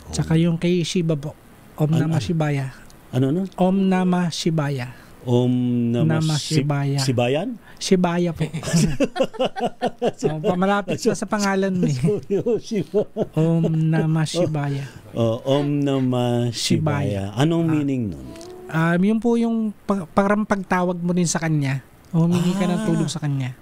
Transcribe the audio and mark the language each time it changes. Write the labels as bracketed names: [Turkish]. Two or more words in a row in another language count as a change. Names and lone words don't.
[Filipino] Tsaka yung kay Shiva po. [Sanskrit] Om Namah Shivaya. [Filipino] Ano? [Sanskrit] Om Namah Shivaya. Om Namah Shivaya. [Filipino] Sibayan? Shivaya po. Malapit sa pangalan mo eh. [Sanskrit] Om Namah Shivaya. Om Namah Shivaya. [Filipino] Anong meaning nun? Yun po yung parang pagtawag mo din sa kanya. Humingi ka ng tulong sa kanya.